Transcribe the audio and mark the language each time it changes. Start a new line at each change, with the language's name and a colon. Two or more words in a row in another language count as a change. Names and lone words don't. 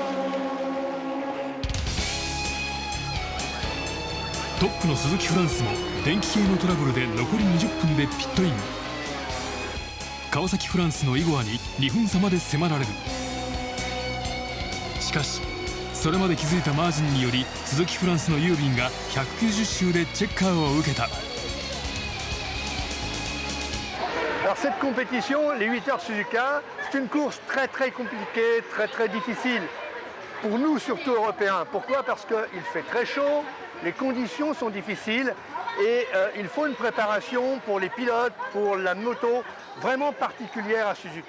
Japanese: トップの鈴木フランスも電気系のトラブルで残り20分でピットイン。川崎フランスのイゴアに2分差まで迫られる。しかしそれまで築いたマージンにより鈴木フランスのユービンが190周でチェッカーを受けた。
French: Alors cette compétition, les 8 heures Suzuka, c'est une course très très compliquée, très très difficile pour nous surtout Européens. Pourquoi? Parce qu'il fait très chaud, les conditions sont difficiles et il faut une préparation pour les pilotes, pour la moto vraiment particulière à Suzuka.